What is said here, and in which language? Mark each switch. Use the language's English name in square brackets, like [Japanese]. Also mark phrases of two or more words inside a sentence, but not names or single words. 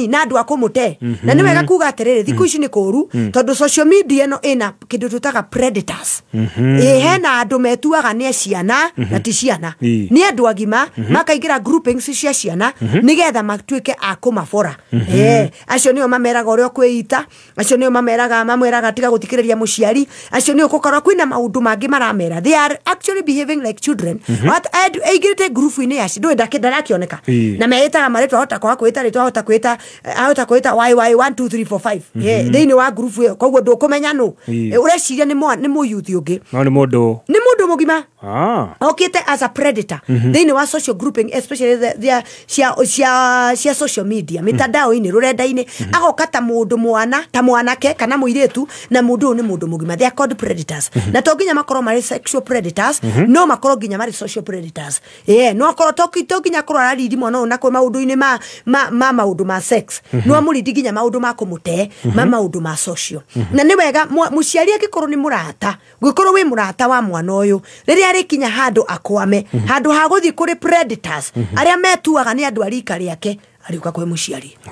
[Kikuyu] na andũ akũmũte na nĩ wega kuga atĩrĩrĩ thikũ ici nĩ kũũru tondũ [English] social media [Kikuyu] ĩno ĩna kĩndũ twĩtaga predators hena andũ metuaga nĩ ciana na ti ciana nĩ andũ agima makaingĩra groupings cia ciana nĩgetha matuĩke a kũmabora acio nĩo mameraga ũrĩa kwĩita acio nĩo mamwĩraga tiga gũthikĩrĩria mũciari acio nĩo gũkorwo kwĩna maũndũ mangĩ maramera [English] they are actually behaving like children [Kikuyu] aingĩrĩte group-inĩ yaci ndũĩ ndarakĩoneka na meĩtaga marĩtwa ahota kwaga kwĩta rĩtwa ahota kwĩta y 1 2 3 4 5 thĩinĩ wa group ĩyo koguo ndũkũmenya nũ ũreciria nĩ mũyuthi ũngĩ no nĩ mũndũ mũgima okĩte [English] as a predator [Kikuyu] thĩinĩ wa [English] social grouping [Kikuyu] especially cia [English] social media [Kikuyu] mitandao-inĩ rũrenda-inĩ agoka ta mũndũ ta mwanake kana mũirĩtu na mũndũ nĩ mũndũ mũgima. [English] They are called predators [Kikuyu] na to nginya makorwo marĩ [English] sexual predators [Kikuyu] no makorwo nginya marĩ [English] social predators [Kikuyu] no akorwo to nginya korwo araridi mwana na kwa maũndũ-inĩ ma maũndũ ma sex no amũridi nginya maũndũ ma kũmũte maũndũ ma social na nĩ wega mũciari angĩkorwo nĩ mũrata gwĩkorwo wĩ mũrata wa mwana ũyũ rĩrĩa arĩkinya handũ akwame handũ ha gũthiĩ kũrĩ predators arĩa metuaga nĩ andũ arika rĩake arĩuka kwĩ mũciari.